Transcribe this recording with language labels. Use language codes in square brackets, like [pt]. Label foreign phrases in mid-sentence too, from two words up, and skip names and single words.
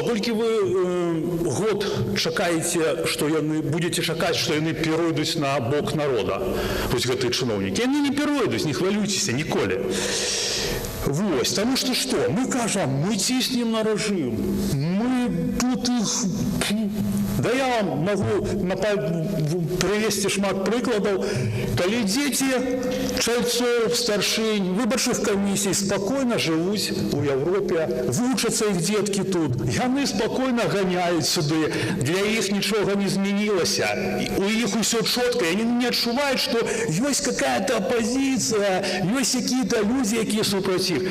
[be] Толькі вы год чакаеце, што яны будете чакаць, што яны перайдуць на бок народа. Вось гэтыя чыноўнікі. Яны не перайдуць, не хвалюйцеся ніколі. Вось, таму што што? Мы кажам, мы ціснем на рэжым. Мы тут іх... [ru] Да я вам могу привести [be] шмат прыкладаў, калі дзеці чальцоў, старшынь, выбарчых камісій спакойна жывуць у Европе, вучацца іх дзеткі тут, яны спакойна ганяюць сюды, для іх нічога не змянілася, у іх усё чётка, яны не адчуваюць, што ёсць какая-то апозіцыя, ёсць какие-то людзі, якія супраць іх.